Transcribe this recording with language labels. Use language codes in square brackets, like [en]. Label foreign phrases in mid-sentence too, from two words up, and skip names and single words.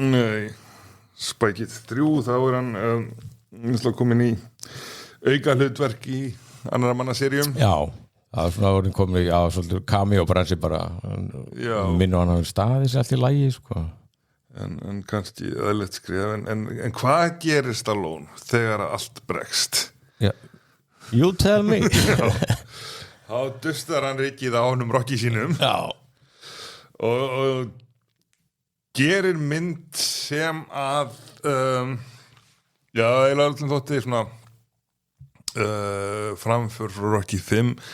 [is] Nei Spike It 3, þá er hann komin í auka hlutverk í annara manna seríum Já, það er svona orðin komin á svolítið cameo-bransi bara minna hann á staðis allt í lagi sko en kannski eðlilegt skrifa en hvað gerist Stallone þegar allt bregst? [en] You tell me [is] Þá dustar hann rikið á honum Rocky sínum og gerir mynd sem að eiginlega alltaf þótti svona framför frá Rocky 5